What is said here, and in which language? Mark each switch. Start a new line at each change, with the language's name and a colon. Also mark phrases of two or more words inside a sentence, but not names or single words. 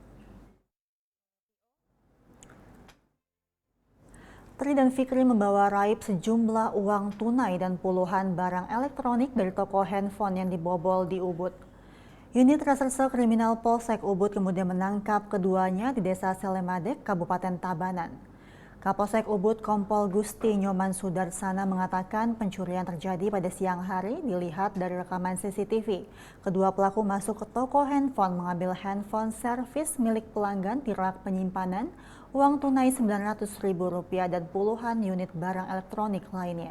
Indonesian: Tri dan Fikri membawa raib sejumlah uang tunai dan puluhan barang elektronik dari toko handphone yang dibobol di Ubud. Unit Reserse Kriminal Polsek Ubud kemudian menangkap keduanya di Desa Selemadek, Kabupaten Tabanan. Kapolsek Ubud Kompol Gusti Nyoman Sudarsana mengatakan pencurian terjadi pada siang hari dilihat dari rekaman CCTV. Kedua pelaku masuk ke toko handphone mengambil handphone servis milik pelanggan di rak penyimpanan, uang tunai Rp900.000 dan puluhan unit barang elektronik lainnya.